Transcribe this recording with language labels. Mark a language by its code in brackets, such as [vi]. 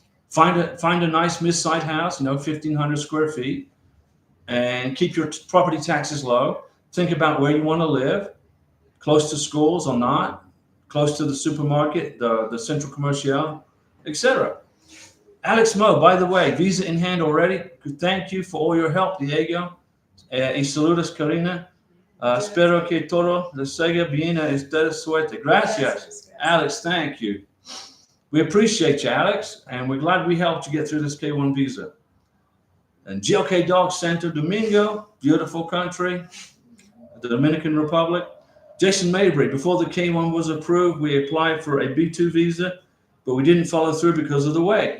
[en] Find a nice mid-sized house, 1,500 square feet, and keep your property taxes low. Think about where you want to live, close to schools or not, close to the supermarket, the Central Commercial, etc. Alex Mo, by the way, visa in hand already. Thank you for all your help, Diego. [es] Y saludos, [en] Karina. [es] Espero que todo les siga bien a ustedes suerte. Gracias, [en] Alex. Thank you. We appreciate you, Alex, and we're glad we helped you get through this K1 visa. And GLK Dog Santo Domingo, beautiful country, the Dominican Republic. Jason Mabry, before the K1 was approved, we applied for a B2 visa, but we didn't follow through because of the wait.